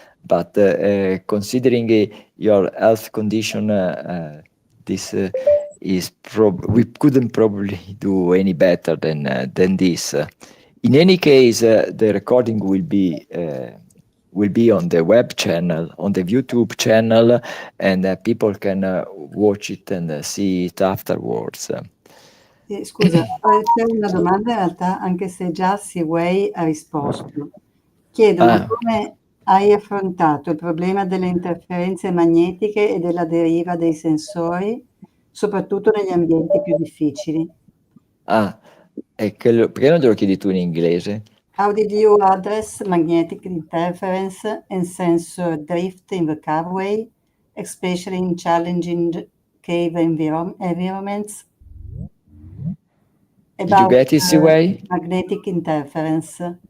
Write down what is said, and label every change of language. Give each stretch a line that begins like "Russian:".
English: But considering your health condition, this is we couldn't probably do any better than this. In any case, the recording will be on the web channel, on the YouTube channel, and people can watch it and see it afterwards.
Italian: Scusa, c'è una domanda in realtà, anche se già Siwei ha risposto. Chiedono come hai affrontato il problema delle interferenze magnetiche e della deriva dei sensori, soprattutto negli ambienti più difficili. Perché non te lo chiedi tu in inglese?
English: How did you address magnetic interference and sensor drift in the Cavway, especially in challenging cave environments? Did you get it, Siwei? Magnetic interference.